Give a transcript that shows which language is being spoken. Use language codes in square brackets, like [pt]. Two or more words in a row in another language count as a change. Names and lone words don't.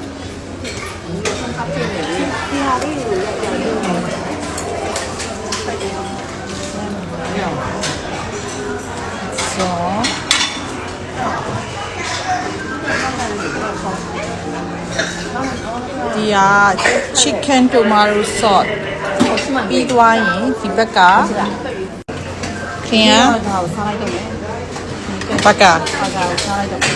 [my] ဒီဟာလေးကိုရက်ရက်လေး စောဒီက [en] chicken tomato sauce [my] ပြီးသွားရင်ဒီဘက်ကခင်ဗျာ ဒါကိုစားလိုက်တော့မယ် ဘက်က ဒါကိုစားလိုက်တော့